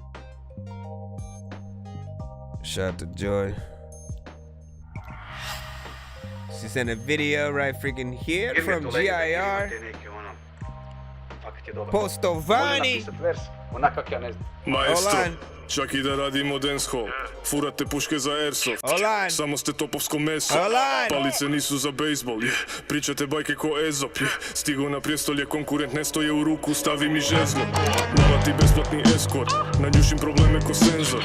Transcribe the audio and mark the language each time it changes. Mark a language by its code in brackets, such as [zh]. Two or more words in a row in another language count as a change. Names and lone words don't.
[en] Shout out to Joy. She sent a video right freaking here from GIR. Postovani. Hold on. [hr] Čak i da radimo dancehall, furate puške za airsoft. Samo ste topovsko meso, palice nisu za bejsbol. Pričate bajke ko Ezop, stigo na prijestolje, konkurent ne stoje u ruku, stavi mi žezlo. Mala ti besplatni eskort, nanjušim probleme ko senzor.